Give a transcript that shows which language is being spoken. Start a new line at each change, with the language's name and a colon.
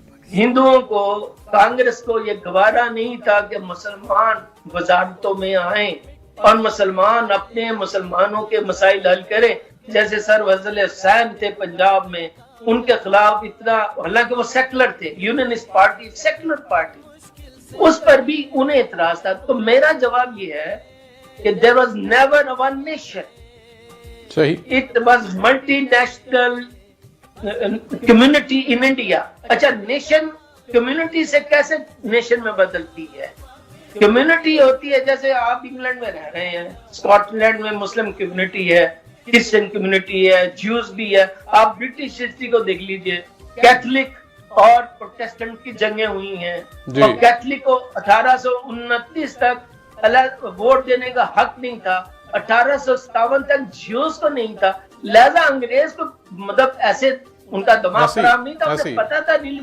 Urdu: ہندوؤں کو، کانگریس کو یہ گوارا نہیں تھا کہ مسلمان وزارتوں میں آئیں اور مسلمانوں کے مسائل حل کریں، جیسے سر فضل حسین تھے پنجاب میں، ان کے خلاف اتنا، حالانکہ وہ سیکولر تھے، یونینسٹ پارٹی سیکولر پارٹی، اس پر بھی انہیں اعتراض تھا۔ تو میرا جواب یہ ہے کہ
English: there was never a one nation. It was multinational community in India.
Urdu: اچھا نیشن کمیونٹی سے کیسے نیشن میں بدلتی ہے؟ کمیونٹی ہوتی ہے جیسے آپ انگلینڈ میں رہ رہے ہیں، اسکاٹ لینڈ میں مسلم کمیونٹی ہے، کرسچن کمیونٹی ہے، جیوز بھی ہے، آپ برٹش ہسٹری کو دیکھ لیجئے، کیتھولک اور پروٹیسٹنٹ کی جنگیں ہوئی ہیں، اور کیتھولک کو 1829 تک ووٹ دینے کا حق نہیں تھا، 1857 تک جیوز کو نہیں تھا، لہذا انگریز کو مطلب ایسے ان کا دماغ خراب نہیں تھا، انہیں پتا تھا